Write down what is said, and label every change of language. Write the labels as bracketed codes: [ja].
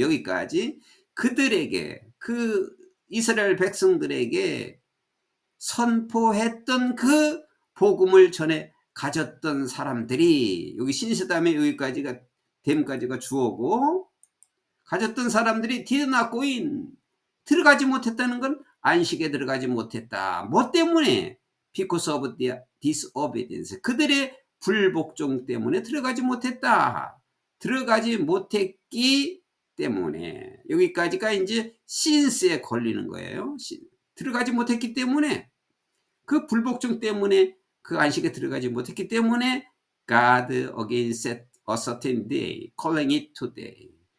[ko] 여기까지 그들에게, 그 이스라엘 백성들에게 선포했던 그 복음을 전에 가졌던 사람들이, 여기 신시다음에 여기까지가 됨까지가 주어고, 가졌던 사람들이 [en] did not go in, [ko] 들어가지 못했다는 건 안식에 들어가지 못했다. 뭐 때문에? [en] Because of their disobedience. [ko] 그들의 불복종 때문에 들어가지 못했다. 들어가지 못했기 때문에. 여기까지가 이제 since에 걸리는 거예요. 들어가지 못했기 때문에, 그 불복종 때문에 그 안식에 들어가지 못했기 때문에 [en] God again set a certain day, calling it today.